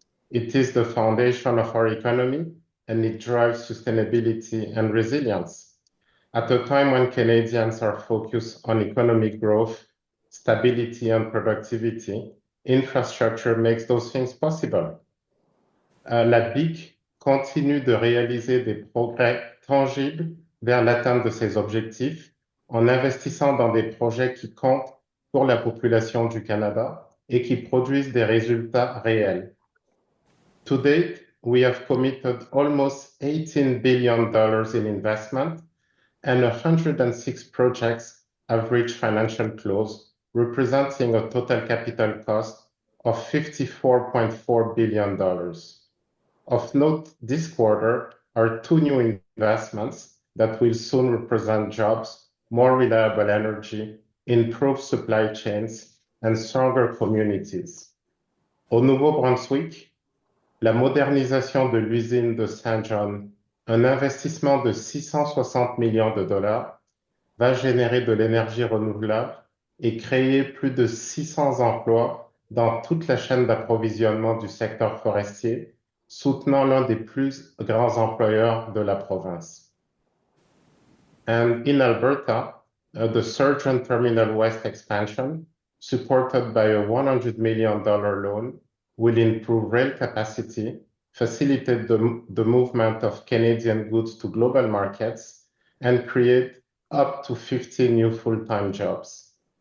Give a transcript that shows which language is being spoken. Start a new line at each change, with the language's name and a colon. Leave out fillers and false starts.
English: It is the foundation of our economy, and it drives sustainability and resilience. At a time when Canadians are focused on economic growth, stability, and productivity, infrastructure makes those things possible.
French: La BIC continue de réaliser des progrès tangibles vers l'atteinte de ses objectifs en investissant dans des projets qui comptent pour la population du Canada et qui produisent des résultats réels.
English: To date, we have committed almost $18 billion in investment, and 106 projects have reached financial close, representing a total capital cost of $54.4 billion. Of note this quarter are two new investments that will soon represent jobs more reliable energy, improved supply chains, and stronger communities.
French: Au Nouveau-Brunswick, la modernisation de l'usine de Saint John, un investissement de 660 millions de dollars, va générer de l'énergie renouvelable et créer plus de 600 emplois dans toute la chaîne d'approvisionnement du secteur forestier, soutenant l'un des plus grands employeurs de la province.
English: And in Alberta, the Surgeon Terminal West expansion, supported by a $100 million loan, will improve rail capacity, facilitate the movement of Canadian goods to global markets, and create up to 50 new full-time jobs.